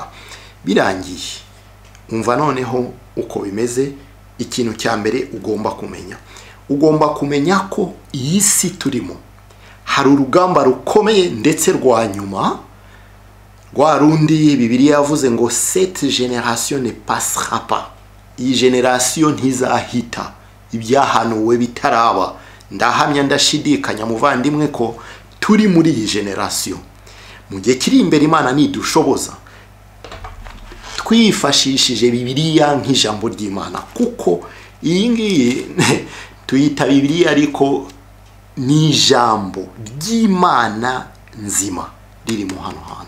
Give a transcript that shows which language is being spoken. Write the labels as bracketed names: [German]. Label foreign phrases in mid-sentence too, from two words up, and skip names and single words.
[Kinyarwanda] Birangiye umva noneho uko bimeze. Ikintu cya mbere ugomba kumenya ko iyi si turimo hari urugamba rukomeye ndetse rwa nyuma, rwa rundi Bibiliya yavuze ngo [French] cette génération ne passera pas. [Kinyarwanda] Iyi generation ntizahita, ibyahanuwe bitaraba. Ndahamya ndashidikanya muvandimwe ko turi muri iyi generation. Mu gihe kiri imbere Imana nidushoboza, twifashishije Bibiliya nk'ijambo ry'Imana, kuko iyi ngiyi tuyita Bibiliya ariko ni ijambo ry'Imana nzima riri mu hano hantu.